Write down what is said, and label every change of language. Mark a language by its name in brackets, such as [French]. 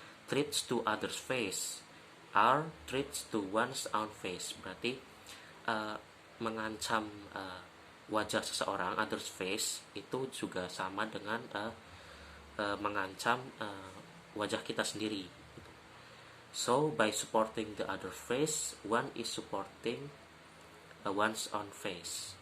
[English] threats to others' face are threats to one's own face. [Indonesian] Berarti mengancam wajah seseorang, others' face, itu juga sama dengan mengancam wajah kita sendiri. [English] So by supporting the other face, one is supporting one's own face.